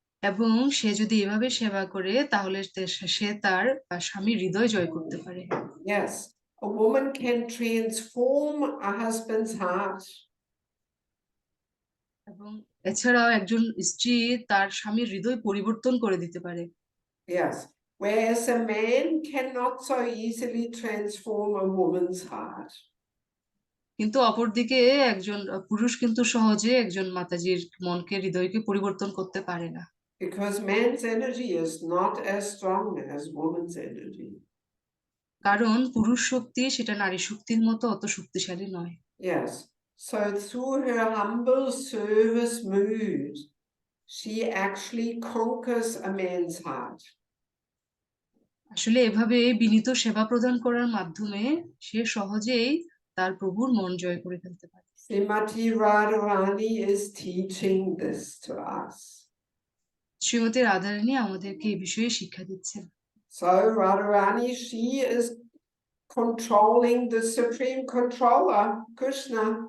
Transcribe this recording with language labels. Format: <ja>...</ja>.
<bn>এবং সে যদি এভাবে সেবা করে তাহলে সে তার স্বামীর হৃদয় জয় করতে পারে।</bn> <en>Yes, a woman can transform a husband's heart.</en> <bn>এবং এছাড়াও একজন স্ত্রী তার স্বামীর হৃদয় পরিবর্তন করে দিতে পারে।</bn> <en>Yes, whereas a man cannot so easily transform a woman's heart.</en> <bn>কিন্তু অপরদিকে একজন পুরুষ কিন্তু সহজে একজন মাতাজির মনকে হৃদয়কে পরিবর্তন করতে পারে না।</bn> <en>Because man's energy is not as strong as woman's energy.</en> <bn>কারণ পুরুষ শক্তি সেটা নারী শক্তির মতো অত শক্তিশালী নয়।</bn> <en>Yes, so through her humble service mood, she actually conquers a man's heart.</en> <bn>আসলে এভাবে বিনীত সেবা প্রদান করার মাধ্যমে সে সহজেই তার প্রভুর মন জয় করে ফেলতে পারে।</bn> <en>Srimati Radharani is teaching this to us.</en> <bn>Shrimati Radharani আমাদেরকে এই বিষয়ে শিক্ষা দিচ্ছেন।</bn> <en>So Radharani, she is controlling the supreme controller, Krishna.</en>